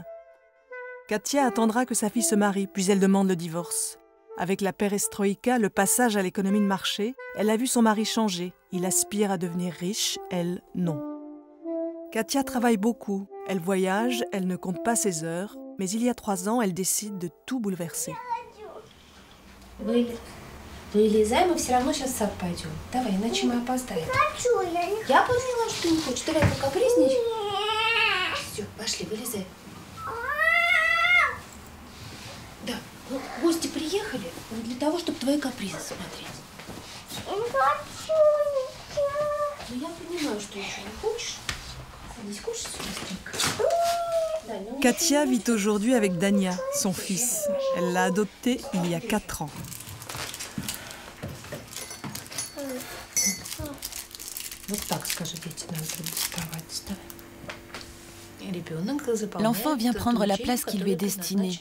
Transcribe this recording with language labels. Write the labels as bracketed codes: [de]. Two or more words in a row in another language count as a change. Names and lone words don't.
[fr] Katia attendra que sa fille se marie, puis elle demande le divorce. Avec la perestroïka, le passage à l'économie de marché, elle a vu son mari changer. Il aspire à devenir riche, elle, non. Katia travaille beaucoup, elle voyage, elle ne compte pas ses heures, mais il y a 3 ans, elle décide de tout bouleverser. [ru] Вылезай, мы все равно сейчас в сад пойдем. Давай, иначе мы опоздаем. Я поняла, что ты не хочешь. Давай, покапризничай. Все, пошли, вылезай. Да, ну, гости приехали вот для того, чтобы твои капризы смотреть. Ну, я понимаю, что еще не хочешь. Садись, кушай, быстренько. [fr] Katia vit aujourd'hui avec Dania, son fils. Elle l'a adopté il y a 4 ans. L'enfant vient prendre la place qui lui est destinée.